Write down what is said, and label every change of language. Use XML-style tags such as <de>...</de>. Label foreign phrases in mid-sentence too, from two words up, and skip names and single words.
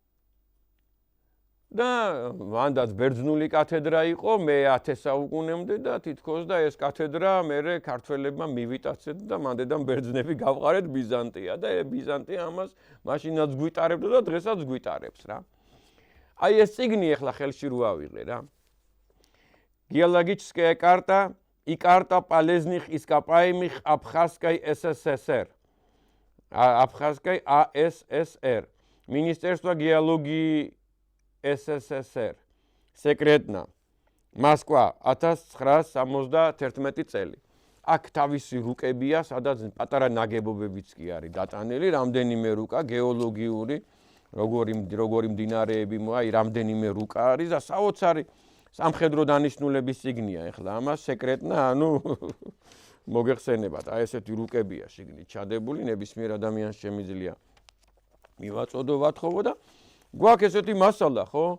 <ka>და მანდაც ბერძნული კათედრა იყო მე-10 საუკუნემდე და თითქოს და ეს კათედრა მერე ქართველებმა მივიტაცეთ და მანდედან ბერძნები გავყარეთ ბიზანტია და ბიზანტია ამას მაშინაც გვიტარებდა და დღესაც გვიტარებს რა. აი ეს წიგნი ახლა ხელში რო ავიღე რა.</ka> <ru>Геологическая карта и карта полезных ископаемых Абхазской СССР. Абхазской АССР. Министерство геологии СССР. Секретна. Москва 1971 წელი.</ru> <ka>აქ თავისი რუკებია, სადაც პატარა ნაგებობებიც კი არის დატანილი, რამდენიმე რუკა გეოლოგიური, როგორი მდინარეები, აი რამდენიმე რუკა არის და საოცარი სამხედრო დანიშნულების წიგნია. ეხლა ამას სეკრეტნა, ანუ მოგეხსენებათ, აი ესეთი რუკებია შიგნით ჩადებული, ნებისმიერ ადამიანს შემიძლია მივაწოდო ვათხოვო და გვაქვს ესეთი მასალა, ხო?</ka>